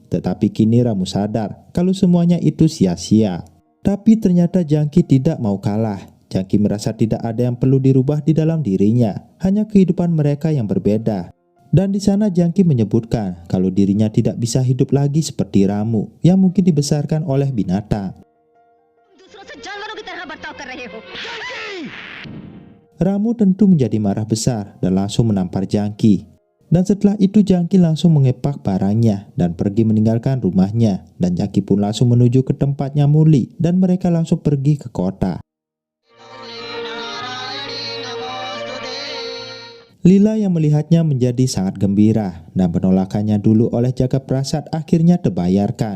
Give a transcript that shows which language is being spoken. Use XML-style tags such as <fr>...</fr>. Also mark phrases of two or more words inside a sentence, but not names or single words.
<id>Tetapi kini Ramu sadar kalau semuanya itu sia-sia. Tapi ternyata Jangki tidak mau kalah. Jangki merasa tidak ada yang perlu dirubah di dalam dirinya, hanya kehidupan mereka yang berbeda. Dan di sana Jangki menyebutkan kalau dirinya tidak bisa hidup lagi seperti Ramu yang mungkin dibesarkan oleh binatang.</id> <hi>दूसरों से जानवरों की तरह बर्ताव कर रहे हो।</hi> <id>Ramu tentu menjadi marah besar dan langsung menampar Jangki. Dan setelah itu Jangki langsung mengepak barangnya dan pergi meninggalkan rumahnya. Dan Jangki pun langsung menuju ke tempatnya Muli dan mereka langsung pergi ke kota. Lila yang melihatnya menjadi sangat gembira dan penolakannya dulu oleh Jagaprasad akhirnya terbayarkan.</id>